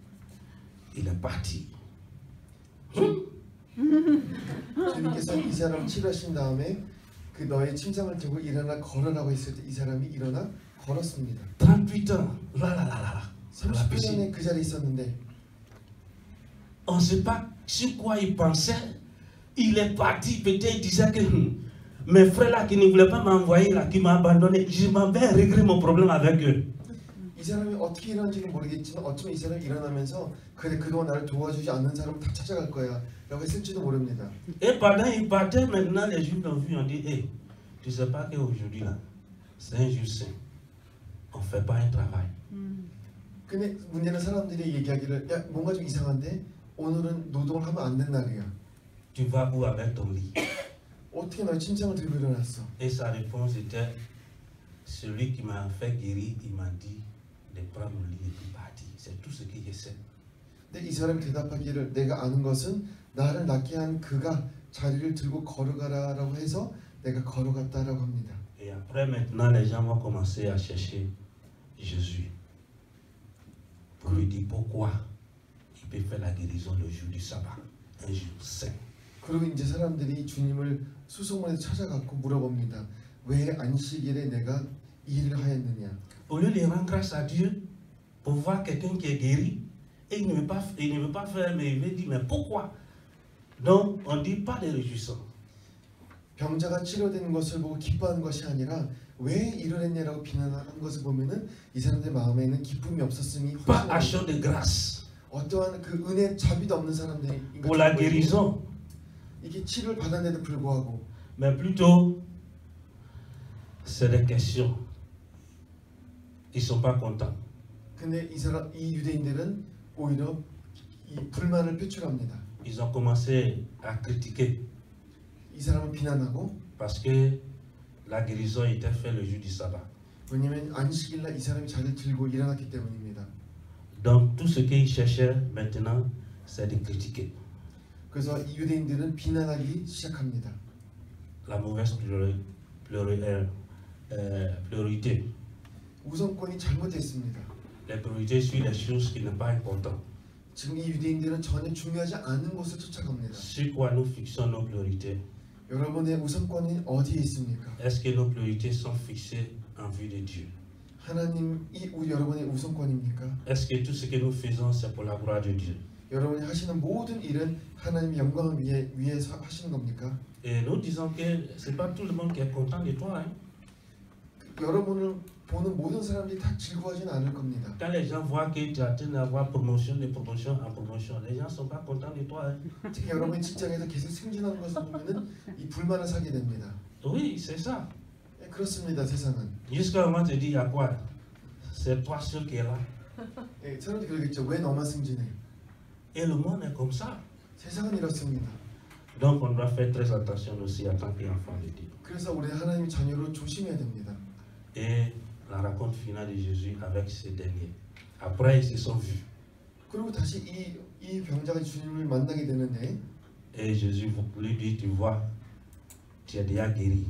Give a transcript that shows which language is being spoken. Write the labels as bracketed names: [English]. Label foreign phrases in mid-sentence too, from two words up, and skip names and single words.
[French] Il est parti. [Korean] 주님께서 이 사람 치료하신 다음에 그 너의 침상을 들고 일어나 걸으라고 했을 때 이 사람이 일어나 걸었습니다. [French] 38 ans, là, [Korean] 30년에 그 자리에 있었는데 [French] on ne sait pas sur quoi il pensait. Il est parti, peut-être il disait que mes frères là qui ne voulaient pas m'envoyer là, qui m'ont abandonné, je m'en vais régler mon problème avec eux. [Korean] 이 사람이 어떻게 일어난지는 모르겠지만 어쩌면 이 사람이 일어나면서 그래 그동안 나를 도와주지 않는 사람을 다 찾아갈 거야 라고 했을지도 모릅니다. [French] Et pendant qu'il partait, maintenant les Juifs l'ont vu, on dit, hey, tu sais pas qu'aujourd'hui là, c'est un jour saint. On ne fait pas un travail. [Korean] 근데 문제는 사람들이 얘기하기를 야 뭔가 좀 이상한데 오늘은 노동을 하면 안 된 날이야. [French] Tu vas où avec ton lit? [Korean] 어떻게 너의 침상을 들고 일어났어? [French] Et sa réponse était, celui qui m'a fait guérir, il m'a dit de prendre mon lit et de partir. C'est tout ce que je sais. [Korean] 근데 이 사람이 대답하기를 내가 아는 것은 나를 낫게 한 그가 자리를 들고 걸어가라라고 해서 내가 걸어갔다라고 합니다. [French] Et après maintenant, les gens vont commencer à chercher Jésus pour lui dire pourquoi il peut faire la guérison le jour du sabbat, un jour saint. [Korean] 그리고 이제 사람들이 주님을 수소문에서 찾아갔고 물어봅니다. 왜 안식일에 내가 이 일을 하였느냐? [French] Au lieu de rendre grâce à Dieu pour voir quelqu'un qui est guéri, et il ne veut pas faire, mais il veut dire, mais pourquoi? Donc, on ne dit pas de réjouissance. [Korean] 병자가 치료된 것을 보고 기뻐하는 것이 아니라 왜 이러했냐라고 비난하는 것을 보면은 이 사람들 마음에는 기쁨이 없었음이 [French] Pas action de grâce [Korean] 어떠한 그 은혜 자비도 없는 사람들이 [French] pour la guérison, [Korean] 이게 치료를 받았는데도 불구하고 [French] mais plutôt c'est des questions. Ils ne sont pas contents. [Korean] 근데 이 유대인들은 오히려 이 불만을 표출합니다. [French] Ils ont commencé à critiquer [Korean] 이 사람을 비난하고 [French] parce que la guérison était faite le jour du sabbat. [Korean] 왜냐하면 안식일날 이 사람이 자리를 들고 일어났기 때문입니다. [French] Donc tout ce qu'ils cherchaient maintenant, c'est de critiquer. [Korean] 그래서 이 유대인들은 비난하기 시작합니다. [French] La mauvaise priorité. [Korean] 우선권이 잘못됐습니다. [French] Les priorités sur les choses qui ne sont pas importantes. [Korean] 지금 이 유대인들은 전혀 중요하지 않은 곳을 쫓아갑니다. [French] Sur quoi nous fixons nos priorités? [Korean] 여러분의 우선권이 어디에 있습니까? [French] Est-ce que nos priorités sont fixées en vue de Dieu? [Korean] 하나님이 여러분의 우선권입니까? [French] Est-ce que tout ce que nous faisons, c'est pour la gloire de Dieu? [Korean] 여러분이 하시는 모든 일은 하나님의 영광을 위해서 하시는 겁니까? [French] Et nous disons que c'est pas tout le monde qui est content de toi. Hein? [Korean] 여러분을 보는 모든 사람들이 다 즐거워하지는 않을 겁니다. [French] Quand les gens voient que tu es en train d'avoir promotion de promotion en promotion, les gens ne sont pas contents de toi. Hein? [Korean] 특히 여러분이 직장에서 계속 승진하는 것을 보면은 이 불만을 사게 됩니다. [French] Oui, c'est ça. [Korean] 네, 그렇습니다. 세상은. [French] Jusqu'à un moment, tu te dis, il y a quoi? C'est toi seul qui est là. [Korean] 네, 사람들이 그러겠죠. 왜 너만 승진해? [French] Et le monde est comme ça. [Korean] 세상은 이렇습니다. [French] Donc on doit faire très attention aussi en tant qu'enfant de Dieu. [Korean] 그래서 우리 하나님의 자녀로 조심해야 됩니다. [French] Et la rencontre finale de Jésus avec ces derniers. Après, ils se sont vus. [Korean] 그리고 다시 이 병자가 주님을 만나게 되는데 [French] Et Jésus lui dit, tu vois, tu es déjà guéri.